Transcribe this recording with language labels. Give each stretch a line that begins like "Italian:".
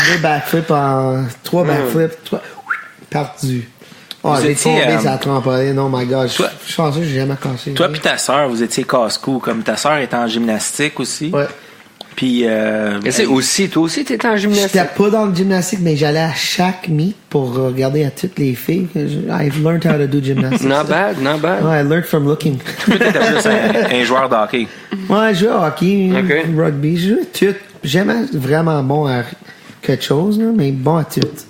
French: faire 2 backflips en 3 backflips. 3 perdu. Oh, Vous j'ai étiez, tombé sur la trampoline. Oh my god. Je Toi- suis chanceux, j'ai jamais cassé. Toi puis ta sœur, vous étiez casse-cou. Comme ta sœur est en gymnastique aussi. Ouais. Puis... Mais c'est aussi, toi aussi, t'étais en gymnastique. J'étais pas dans le gymnastique, mais j'allais à chaque meet pour regarder à toutes les filles.
English: I've learned how to do gymnastics. Not bad, not bad.
French: Ouais,
English: I learned from looking.
French: peut-être plus un joueur de hockey. Ouais, je joue au hockey, Ok. rugby, je joue à tout. Jamais vraiment bon à quelque chose, là, mais bon à tout.